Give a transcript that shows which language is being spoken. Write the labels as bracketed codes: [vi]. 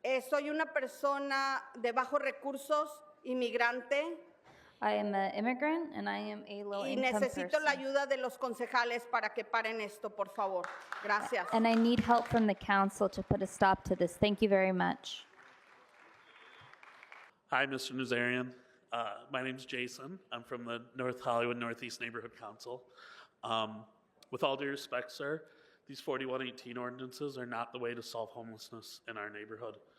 [es] Soy una persona de bajos recursos, inmigrante. [en] I am an immigrant and I am a low-income [es] Y necesito [en] person. [es] la ayuda de los concejales para que paren esto, por favor. Gracias. [en] And I need help from the council to put a stop to this. Thank you very much. Hi, Mr. Nazarian. My name's Jason. I'm from the North Hollywood Northeast Neighborhood Council. With all due respect, sir, these 4118 ordinances are not the way to solve homelessness in our neighborhood.